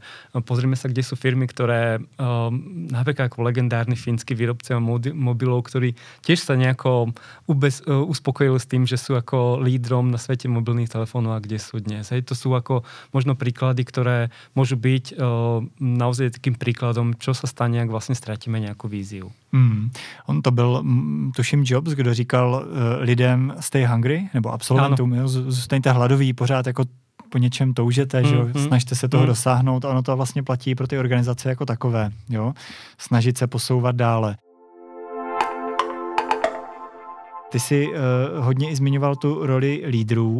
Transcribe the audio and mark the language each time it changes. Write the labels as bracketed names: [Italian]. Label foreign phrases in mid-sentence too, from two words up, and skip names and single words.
[Slovak] Pozrieme sa, kde sú firmy, ktoré napríklad ako legendárny fínsky výrobca mobilov, ktorí tiež sa nejako uspokojili s tým, že sú ako lídrom na svete mobilných telefónov a kde sú dnes. Hej, to sú ako možno príklady, ktoré môžu byť naozaj takým príkladom, čo sa stane, ak vlastne ztratíme nejakú víziu. [Czech] On to byl, tuším, Jobs, kdo říkal lidem [English] stay hungry, [Czech] nebo absolventům, zůstaňte hladoví, pořád jako po něčem toužete, že snažte se toho dosáhnout a ono to vlastně platí pro ty organizace jako takové, jo? Snažit se posouvat dále. Ty jsi hodně i zmiňoval tu roli lídrů.